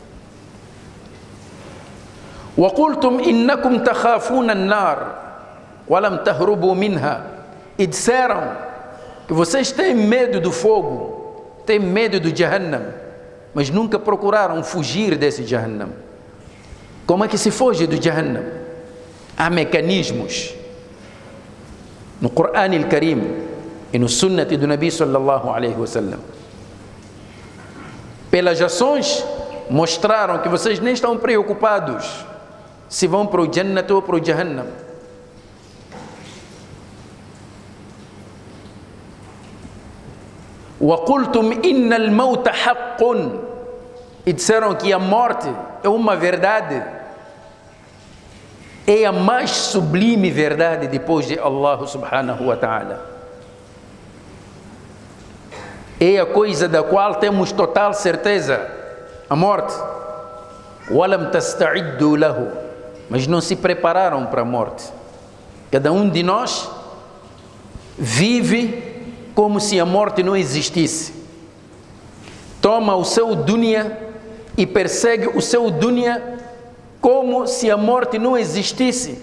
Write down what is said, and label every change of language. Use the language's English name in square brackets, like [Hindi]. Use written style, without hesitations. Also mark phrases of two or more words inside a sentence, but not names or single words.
[Arabic] وَقُلْتُمْ إِنَّكُمْ تَخَافُونَ النَّارِ وَلَمْ تَهْرُبُوا مِنْهَا. [Portuguese] E disseram que vocês têm medo do fogo, têm medo do Jahannam, mas nunca procuraram fugir desse Jahannam. Como é que se foge do Jahannam? Há mecanismos no Corão al-Karim e no Sunnat do Nabi [Arabic] صلى الله عليه وسلم. [Portuguese] Pelas ações mostraram que vocês nem estão preocupados se vão para o Jannat ou para o Jahannam. [Arabic] وَقُلْتُمْ إِنَّ الْمَوْتَ حَقٌّ. [Portuguese] E disseram que a morte é uma verdade, é a mais sublime verdade depois de Allah [Arabic] سبحانه وتعالى. [Portuguese] É a coisa da qual temos total certeza, a morte. [Arabic] وَلَمْ تَسْتَعِدُّوا لَهُ. [Portuguese] Mas não se prepararam para a morte. Cada um de nós vive como se a morte não existisse. Toma o seu dunya e persegue o seu dunya como se a morte não existisse.